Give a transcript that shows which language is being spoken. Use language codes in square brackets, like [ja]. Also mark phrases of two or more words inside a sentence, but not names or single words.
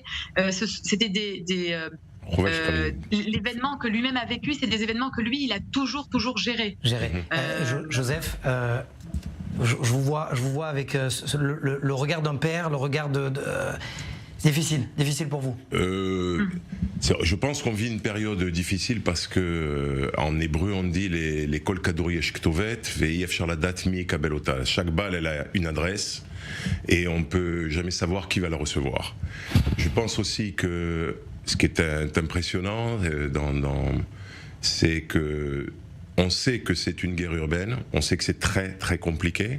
[fr] C'était l'événement que lui-même a vécu, c'est des événements que lui, il a toujours gérés. Joseph, je vous vois avec le regard d'un père, le regard difficile pour vous. Je pense qu'on vit une période difficile parce que en hébreu on dit les [he] כל כדור יש כתובת ואי אפשר לדעת מי יקבל אותה. [fr] Chaque balle elle a une adresse et on peut jamais savoir qui va la recevoir. Je pense aussi que ce qui est impressionnant c'est que on sait que c'est une guerre urbaine, on sait que c'est très très compliqué.